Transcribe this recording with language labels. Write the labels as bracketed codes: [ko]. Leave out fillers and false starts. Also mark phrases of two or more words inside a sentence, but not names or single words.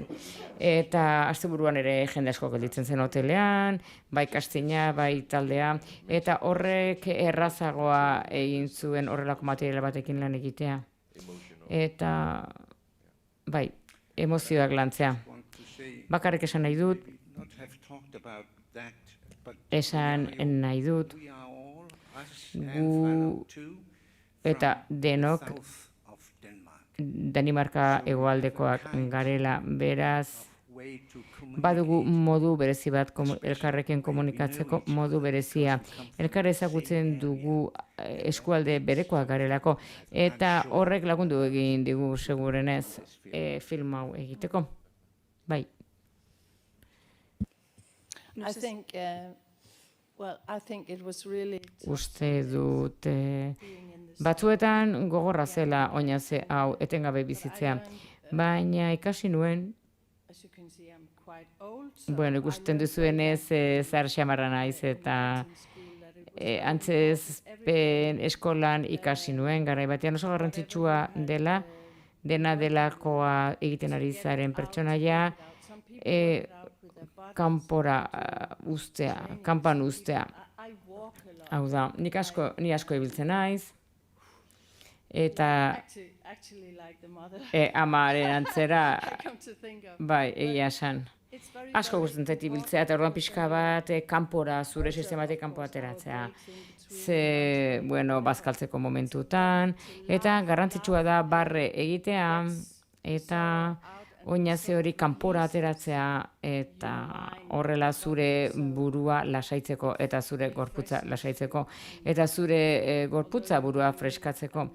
[eu] Eta asteburuan ere jende asko gelditzen zen hotelean, bai kastina, bai taldea, eta horrek errazagoa egin zuen horrelako material batekin lan egitea. Eta, bai, emozioak lantzea. [en] Want to say, [eu] Bakarrik esan nahi dut, [en] not have talked about that, but [eu] esan nahi dut, [en] we are all, us [eu] Gu- [en] and Fano too, [eu] eta denok [en] south of Denmark. [eu] Danimarka hegoaldekoak garela, beraz, [en] Way to [eu] badugu modu berezi bat elkarrekin komunikatzeko modu berezia. Elkar ezagutzen dugu eskualde berekoak garelako eta horrek lagundu egin digu segurenez film hau egiteko. Bai. [en] I think, I think it was really [eu] Uste dut [en] being in this. [eu] batzuetan gogorra zela oinaze hau etengabe bizitzea. Baina ikasi nuen, [en] As you can see, I'm quite old. So [eu] bueno, ikusten duzuenez zahar xamarra naiz eta antzezpen eskolan ikasi nuen, garai batean oso garrantzitsua dela, dena delakoa egiten ari zaren pertsonaia, kanpora ustea, kanpan ustea. [en] I walk a lot. [eu] Hau da, ni asko ibiltzen naiz, eta [en] Actually like the mother. [eu] amaren antzera, [en] Come to think of. [eu] bai, egia esan. [en] It's very [eu] Asko gustatzen zait ibiltzea, eta orduan pixka bat kanpora, zure sistematik kanpo ateratzea. Ze, bueno, bazkaltzeko momentutan, eta garrantzitsua da barre egitea, eta oinaze hori kanpora ateratzea, eta horrela zure burua lasaitzeko, eta zure gorputza lasaitzeko, eta zure gorputza burua freskatzeko.